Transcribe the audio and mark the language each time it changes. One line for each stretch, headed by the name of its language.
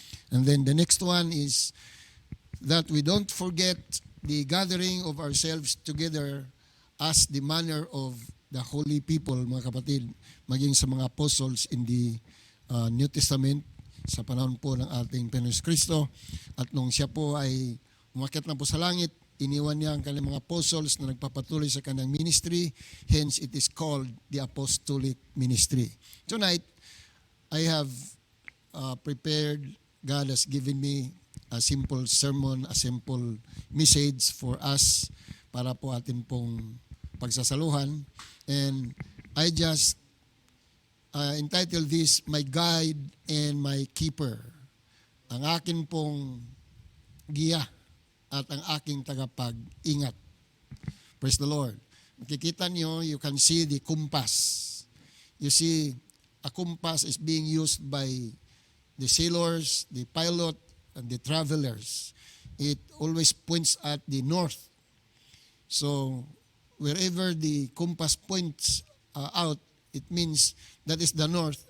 English: And then the next one is that we don't forget the gathering of ourselves together as the manner of the holy people,
Filipino: mga kapatid, maging sa mga apostles
English: in the New Testament
Filipino: sa panahon po ng ating Panginoon Kristo. At nung siya po ay umakyat na po sa langit, iniwan niya ang kanyang mga apostles na nagpapatuloy sa kanyang ministry.
English: Hence, it is called the apostolic ministry. Tonight, I have prepared, God has given me a simple sermon, a simple message for us
Filipino: para po atin pong pagsasaluhan.
English: And I just entitled this, My Guide and My Keeper.
Filipino: Ang akin pong giya at ang aking tagapag-ingat.
English: Praise the Lord.
Filipino: Makikita niyo,
English: you can see the compass. You see, a compass is being used by the sailors, the pilot, and the travelers. It always points at the north. So, wherever the compass points out, it means that is the north.